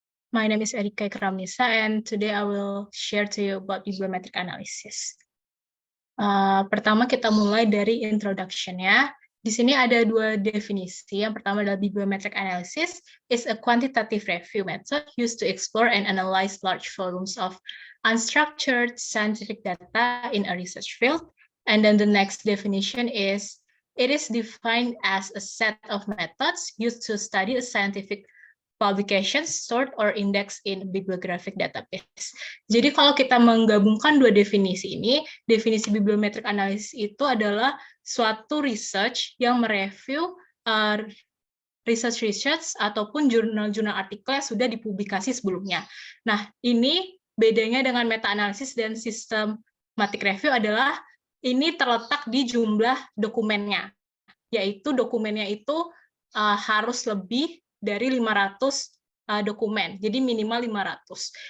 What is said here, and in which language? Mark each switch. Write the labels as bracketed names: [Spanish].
[English] My name is Erika Ikramnisa, and today I will share to you about bibliometric analysis. [Indonesian] Pertama kita mulai dari introduction-nya. Di sini ada dua definisi. Yang pertama adalah [English] bibliometric analysis is a quantitative review method used to explore and analyze large volumes of unstructured scientific data in a research field. And then the next definition is it is defined as a set of methods used to study a scientific publications, sort or index in bibliographic database. [Indonesian] Jadi kalau kita menggabungkan dua definisi ini, definisi bibliometric analysis itu adalah suatu research yang mereview research ataupun jurnal-jurnal artikel yang sudah dipublikasi sebelumnya. Nah, ini bedanya dengan meta-analisis dan systematic review adalah ini terletak di jumlah dokumennya, yaitu dokumennya itu harus lebih dari 500 dokumen, jadi minimal 500.